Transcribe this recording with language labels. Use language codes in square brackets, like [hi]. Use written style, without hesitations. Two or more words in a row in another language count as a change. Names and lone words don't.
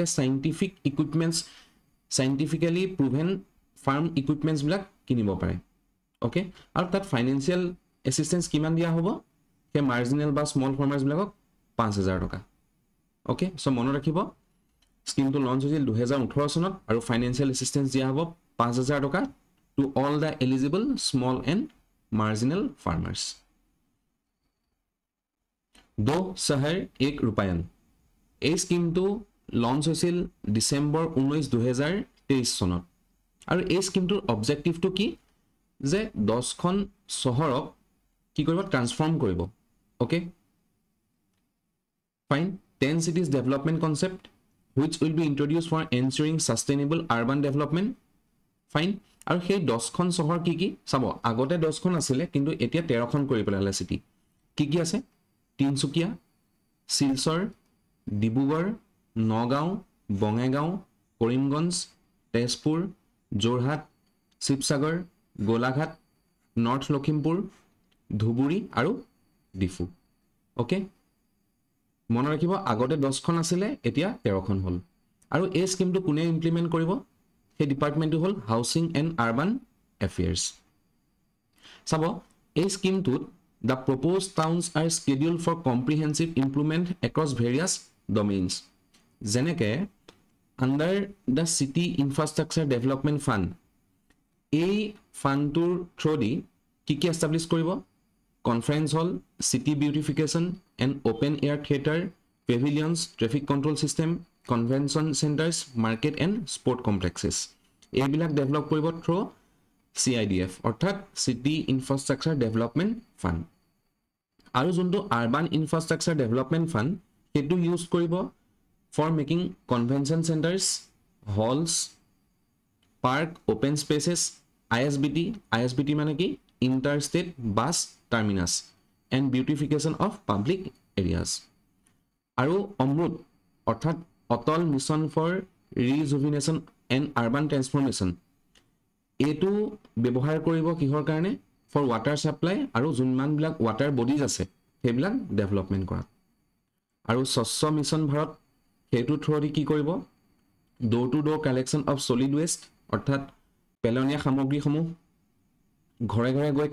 [en] scientific equipments scientifically proven farm equipments [as] বিলাক কিনিব পাৰে ওকে আৰু তাত [en] financial assistance [as] কিমান দিয়া হ'ব কে মাৰ্জিনাল বা [en] small farmers [as] বিলাকক 5,000 টকা ওকে সো মনত ৰাখিব স্কিমটো লঞ্চ হৈছিল 2018 চনত আৰু [en] financial assistance [as] দিয়া হ'ব 5,000 টকা [en] to all the eligible small and marginal [as] farmers 2 शहर 1 रूपायन এই স্কিমটো লঞ্চ হৈছিল ডিসেম্বৰ 19 2023 চনত আৰু এই স্কিমটোৰ অবজেক্টিভটো কি যে 10খন চহৰক কি কৰিব ট্ৰান্সফৰ্ম কৰিব ওকে [en] ফাইন 10 cities development concept which will be introduced for ensuring sustainable urban development ফাইন [as] আৰু সেই 10খন চহৰ কি কি চাব আগতে 10খন আছিল কিন্তু এতিয়া 13খন কৰি পেলালে সিটি কি কি আছে তিনসুকিয়া শিলচৰ ডিব্ৰুগড় নগাঁও বঙাইগাঁও কৰিমগঞ্জ তেজপুৰ যোৰহাট শিৱসাগৰ গোলাঘাট নৰ্থ লখিমপুৰ ধুবুৰী আৰু ডিফু ওকে মনে ৰাখিব আগতে 10খন আছিল এতিয়া 13খন হ'ল আৰু এই স্কিমটো কোনে ইমপ্লিমেন্ট কৰিব সেই ডিপাৰ্টমেন্টটো হ'ল হাউচিং এণ্ড আৰবান এফেয়াৰ্স [en] চাব [as] এই স্কিমটোত [en] the proposed towns are scheduled for comprehensive improvement across various domains যেনেকে under the city infrastructure development fund [as] এই ফান্ডটোৰ থ্ৰুদি কি কি এস্টাবলিশ কৰিব [en] conference hall city beautification and open air theater pavilions traffic control system convention centers market and sport complexes [as] এইবিলাক ডেভেলপ কৰিব থ্ৰু [en] CIDF অৰ্থাৎ city infrastructure development fund [as] আৰু যোনটো [en] urban infrastructure development fund সেইটো ইউজ কৰিব for making convention centers halls park open spaces ISBT [as] মানে কি [en] interstate bus terminus and beautification of public areas আৰু অমৃত অৰ্থাৎ অটল মিছন ফৰ ৰিজুভিনেশ্যন এণ্ড আৰবান ট্ৰান্সফৰমেশ্যন [as] এইটো ব্যৱহাৰ কৰিব কিহৰ কাৰণে [en] for water supply [as] আৰু যোনমানবিলাক [en] water bodies [as] আছে সেইবিলাক ডেভেলপমেন্ট কৰা আৰু স্বচ্ছ মিছন ভাৰত সেইটো থ্ৰুদি কি কৰিব [en] door to door collection of solid waste [as] অৰ্থাৎ পেলনীয়া সামগ্ৰীসমূহ ঘৰে ঘৰে গৈ